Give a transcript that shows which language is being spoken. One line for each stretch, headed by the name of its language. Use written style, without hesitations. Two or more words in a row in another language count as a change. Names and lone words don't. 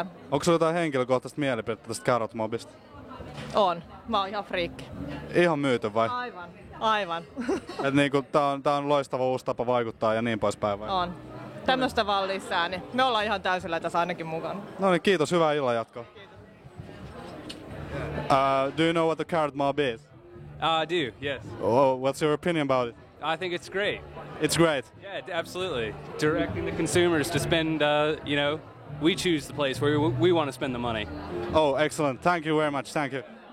Finnish: Onko sulla jotain henkilökohtaista mielipidettä tästä Carrot Mobista? On. Mä oon ihan friikki. Ihan myyty vai? Aivan. Et niinku tää on loistava uusi tapa vaikuttaa ja niin poispäin vai? On. Tämmöstä vaan lisää, niin me ollaan ihan täysillä tässä ainakin mukana. No niin, kiitos. Hyvää illan jatkoa.
English: Do you know what the Carrot Mob is? I do, yes. Oh, what's your opinion about it? I think it's great. It's great. Yeah, absolutely. Directing the consumers to spend, we choose the place where we want to spend the money. Oh, excellent. Thank you very much. Thank you.